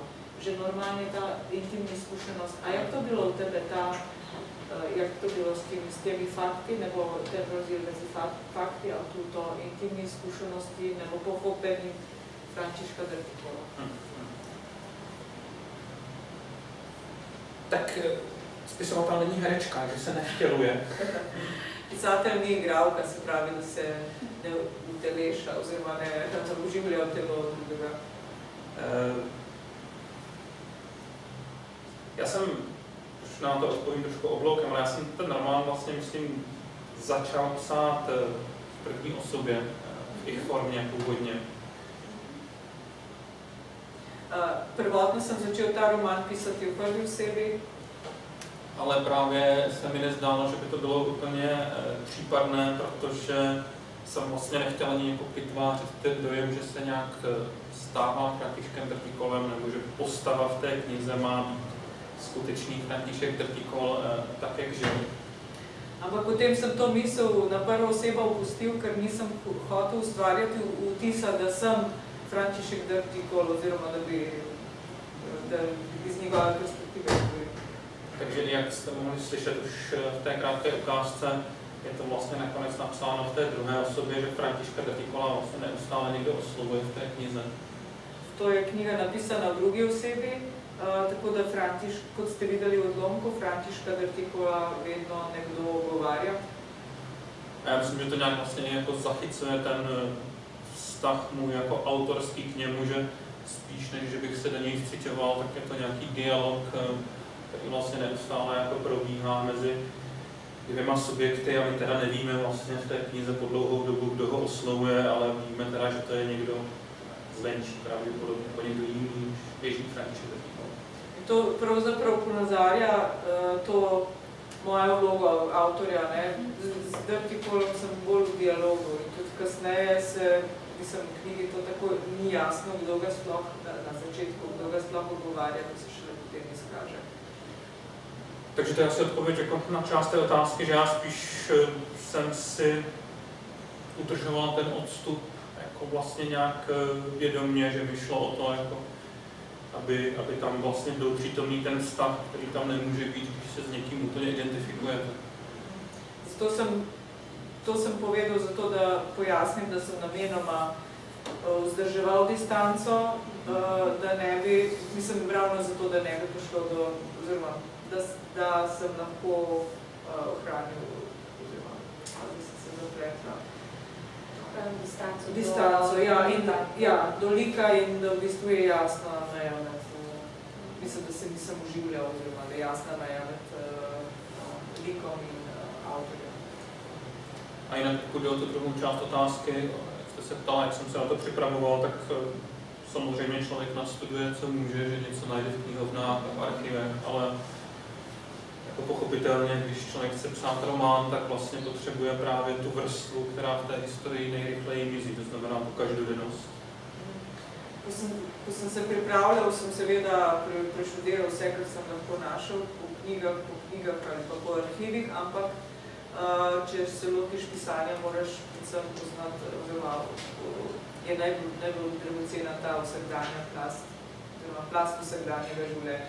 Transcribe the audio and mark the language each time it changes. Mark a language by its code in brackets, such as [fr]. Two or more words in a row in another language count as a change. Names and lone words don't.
[cs] Že normálně ta intimní zkušenost. A jak to bylo u tebe, jak to bylo s těmi fakty, nebo ten rozdíl mezi fakty a tuto intimní zkušenosti, nebo pochopení Františka Drtikola? Tak spisovatel není herečka, že se nevtěluje. [sl] Pisatel ni igralka, se pravi, da se ne uteleša oziroma ne uživlja telo drugega. [cs] Já jsem, už na to odpovím trošku obloukem, ale já jsem ten román vlastně, myslím, začal psát v první osobě, v ich formě původně. [sl] Prvotno jsem začal ta román písat [cs] v první [sl] osebi. [cs] Ale právě se mi nezdálo, že by to bylo úplně případné, protože jsem vlastně nechtěl ani jako vytvářet ten dojem, že se nějak stává Františkem Drtikolem, nebo že postava v té knize má být skutečný František Drtikol tak, jak žil. [sl] Ampak potem sem to misel na prvo osebo opustil, ker nisem hotel ustvarjati vtisa, da sem František Drtikol, oziroma da bi iz njegove perspektive govoril. [cs] Takže jak jste mohli slyšet už v té krátké ukázce, je to vlastně nakonec napsáno v té druhé osobě, že Františka Drtikola vlastně neustále někdo oslovuje v té knize. [sl] To je kniha napisana v drugi osebi, tako da kot ste videli v odlomku, Františka Drtikola vedno nekdo ogovarja. [cs] A já myslím, že to nějak vlastně jako zachycuje ten vztah můj jako autorský k němu, že spíš než že bych se do něj vciťoval, tak je to nějaký dialog, který vlastně neustále jako probíhá dvěma subjekty a my teda nevíme vlastně v té knize po dlouhou dobu, kdo ho oslovuje, ale víme teda, že to je někdo zvenčí, pravděpodobně, jako někdo jiný, běžný František. [sl] To pravzaprav ponazarja to mojo vlogo avtorja. Z Dirtikolom sem bolj v dialogu in tudi kasneje se, mislim, v knjigi to tako ni jasno, kdo ga sploh na začetku, kdo ga sploh odgovarja, to se šele potem izkaže. [cs] Takže to je asi odpověď jako na část té otázky, že já spíš jsem si udržoval ten odstup jako vlastně nějak vědomě, že mi šlo o to, jako, aby tam vlastně byl přítomný ten vztah, který tam nemůže být, když se s někým úplně identifikujete. [sl] To sem povedal zato, da pojasnim, da sem namenoma vzdrževal distanco, da ne bi, mislim ravno zato, da ne bi prišlo do, oziroma da sem lahko ohranil, oziroma da sem se zapletla. Distanco, ja, do lika in da v bistvu je jasna meja med, mislim, da se nisem uživljal, oziroma da je jasna meja med likom in avtorjem. [cs] A jinak pokud jde o tu druhou část otázky, jak jste se ptala, jak jsem se na to připravoval, tak samozřejmě člověk nastuduje, co může, že něco najde v knihovnách, v archivech, ale jako pochopitelně, když člověk chce psát román, tak vlastně potřebuje právě tu vrstvu, která v té historii nejrychleji mizí, to znamená tu každodennost. [sl] Ko sem se pripravljal, sem seveda preštudiral vse, kar sem lahko našel po knjigah ali pa po arhivih, ampak če se lotiš pisanja, moraš predvsem poznati, oziroma je najbolj dragocena ta vsakdanja plast, oziroma plast vsakdanjega življenja.